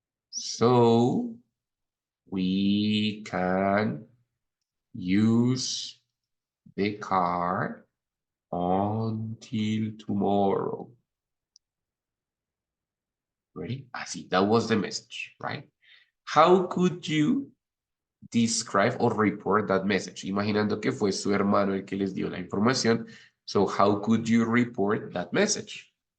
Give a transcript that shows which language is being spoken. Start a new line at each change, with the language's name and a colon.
English: So we can use the car until tomorrow. Ready? Así, that was the message, right? How could you describe or report that message?
Spanish: Imaginando que fue su hermano el que les dio la información.
English: So how could you report that message?